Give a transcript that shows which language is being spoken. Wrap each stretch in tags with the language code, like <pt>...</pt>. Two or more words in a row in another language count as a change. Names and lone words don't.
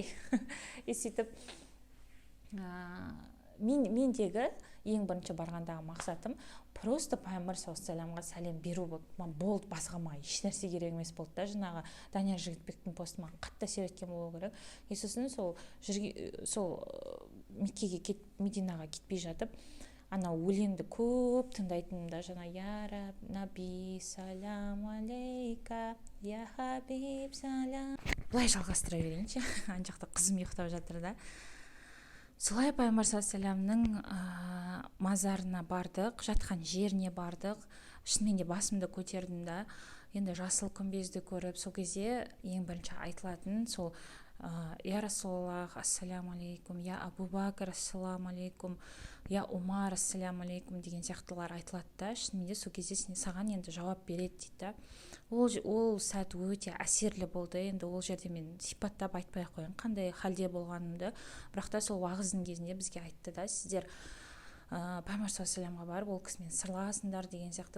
<kk>И сөйтіп мендегі ең бірінші барғандағы мақсатым просто пайғамбар саллаллаху сәлем беру болды. Болды, басқа маған ешнәрсе керек емес болды да. Жаңағы Данияр Жігітбектің посты маған қатты әсер еткен болу керек. И сосын сол Меккеге Мединаға кетпей жатып, ана өлеңді көп тыңдайтынмын да.</kk> <ar>Жаңа يا رب نبي سلام عليك، يا حبيب سلام.</ar> <kk>Бұлай жалғастыра берейінші. Ана жақта қызым ұйықтап жатыр да. Солай пайғамбар саллаллаху мазарына бардық, жатқан жеріне бардық. Шынымен де басымды көтердім да. Енді жасыл күмбезді көріп, сол кезде ең бірінші айтылатын сол</kk> <ar>يا رسول الله، السلام عليكم، يا أبا بكر، السلام عليكم، يا عمر، السلام عليكم</ar> <kk>деген сияқтылар айтылады да. Шынымен де сол кезде саған енді жауап береді дейді. Ол сәт өте әсерлі болды. Енді ол жерде мен сипаттап айтпай қояйын қандай халде болғанымды. Бірақ та сол уағыздың кезінде бізге айтты да, сіздер пайғамбар саллаллаху барып, ол кісімен сырласыңдар деген сияқты.</kk>